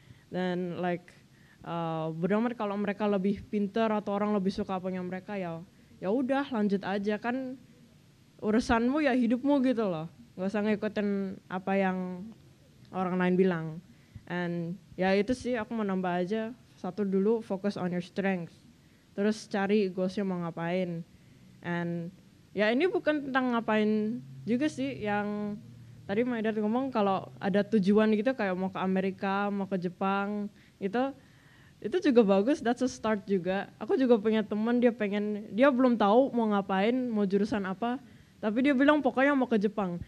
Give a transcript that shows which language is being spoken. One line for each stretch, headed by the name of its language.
Indonesian: Dan bodo amat kalau mereka lebih pinter atau orang lebih suka apanya mereka, ya udah lanjut aja, kan urusanmu ya hidupmu gitu loh. Gak usah ngikutin apa yang orang lain bilang. And ya itu sih, aku mau nambah aja. Satu dulu,
English: focus on your strength.
Indonesian: Terus cari goalsnya mau ngapain. And ya ini bukan tentang ngapain juga sih, yang tadi
English: my dad
Indonesian: ngomong kalau ada tujuan gitu kayak mau ke Amerika, mau ke Jepang, itu juga bagus,
English: that's a start
Indonesian: juga. Aku juga punya teman, dia belum tahu mau ngapain, mau jurusan apa, tapi dia bilang pokoknya mau ke Jepang.